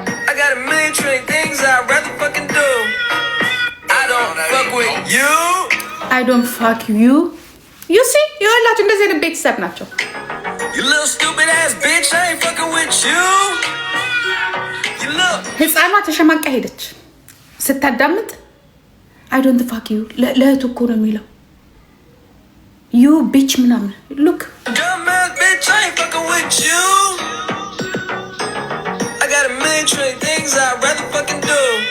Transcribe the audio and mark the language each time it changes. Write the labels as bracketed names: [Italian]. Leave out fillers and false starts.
[English] I got a million trillion things I'd rather fucking do. I don't fuck with you. I don't fuck you. You see? [Amharic] ይኸውላችሁ እንደዚህ አይነት ቤተሰብ ናቸው። [English] You little stupid ass bitch, I ain't fucking with you. [Amharic] ህፃኗ ተሸማቃ ሄደች ስታዳምጥ [English] I don't fuck you. [Amharic] ለእህቱ እኮ ነው የሚለው [English] you bitch [Amharic] ምናምን [English] look dumb ass bitch, I ain't fucking with you. I got a million trillion things I'd rather fucking do.